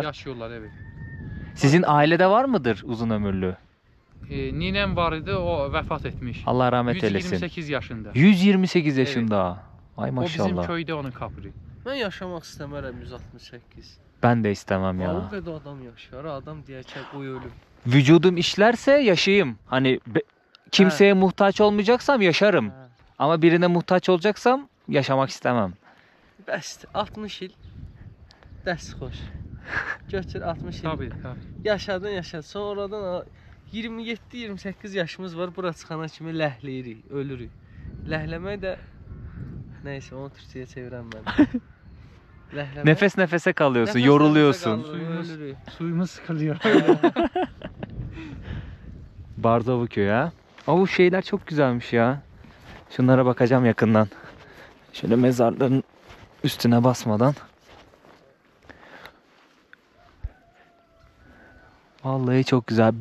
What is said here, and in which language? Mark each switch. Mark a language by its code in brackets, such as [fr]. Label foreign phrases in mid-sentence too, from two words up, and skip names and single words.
[tr] Yaşıyorlar, evet. Sizin ailede var mıdır uzunömürlü? Ninem var idi, o vefat etmiş. Allah rahmet eylesin. 128 yaşında. 128 yaşında. Ay O maşallah. bizim köyde onun kabri. [az] Mən yaşamaq istəmərəm 168. [tr] Ben de istemem O ya. [az] qədər adam yaşayar, adam deyək ki, qoy ölüm. [tr] Vücudum işlerse yaşayayım. Hani kimseye muhtaç olmayacaksam yaşarım. Ha. Ama birine muhtaç olacaksam yaşamak istemem. [az] Bəsdir, 60 il. Dərs xoş. Götür 60 il. [tr] Tabii. [az] Yaşadın. Sonradan 27-28 yaşımız var. Bura çıxana kimi ləhləyirik, ölürük. Ləhləmək də neyse, onu Türkçəyə çevirəm mən. Ləhləmək. [tr] Nefes nefese kalıyorsun, Nefes yoruluyorsun. [az] nefese kalırıq, ölürük. [tr] Suyumuz sıkılıyor. Barzavı köyü ha. Ama bu şeyler çok güzelmiş ya. Şunlara bakacağım yakından. Şöyle mezarların üstüne basmadan. Vallahi çok güzel.